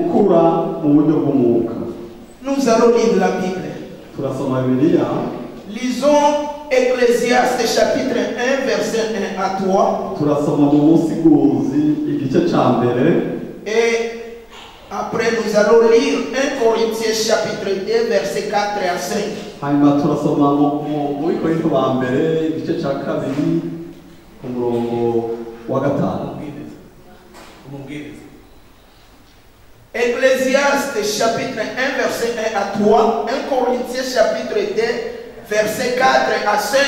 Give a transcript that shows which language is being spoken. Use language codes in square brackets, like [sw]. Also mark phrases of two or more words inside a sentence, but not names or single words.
[fr] Nous allons lire la Bible. Lisons Ecclésiaste chapitre 1 verset 1 à 3. Et après nous allons lire 1 Corinthiens chapitre 2 verset 4 à 5. [rw] hanyuma turasoma muri Korinto ba mbere igice cya kabiri ku murongo wa 5. [fr] Ecclésiaste chapitre 1 verset 1 à 3, 1 Corinthiens chapitre 2 verset 4 à 5.